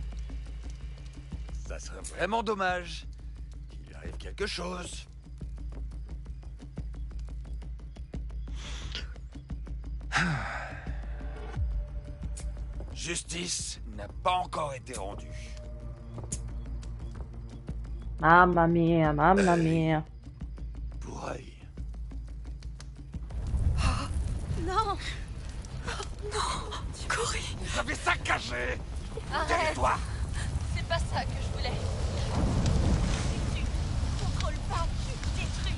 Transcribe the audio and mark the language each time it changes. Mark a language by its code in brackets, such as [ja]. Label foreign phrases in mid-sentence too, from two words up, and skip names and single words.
[fr] Ça serait vraiment dommage qu'il lui arrive quelque chose. Justice n'a pas encore été rendue. [it] Mamma mia, mamma mia. [fr] Pour œil. Non. Cory. Vous avez saccagé le Arrête. territoire. C'est pas ça que je voulais. Tu contrôles pas, tu détruis.